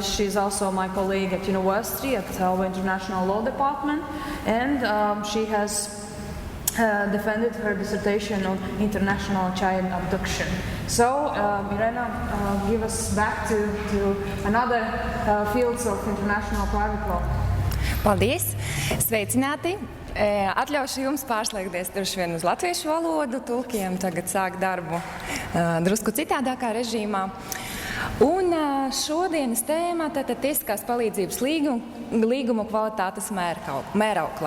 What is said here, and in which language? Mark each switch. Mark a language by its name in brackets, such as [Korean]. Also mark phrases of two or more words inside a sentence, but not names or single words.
[English] She is also my colleague at university at our International Law Department, and she has defended her dissertation on international child abduction. So, Irena, give us back to another fields of international private law. [Latvian] Paldies! Sveicināti! Atļaušu jums pārslēgties droši vien uz latviešu valodu, tulkiem tagad sāk darbu drusku citādākā režīmā. Un šodienas tēma tātad tiesiskās palīdzības līgumu kvalitātes mēraukla.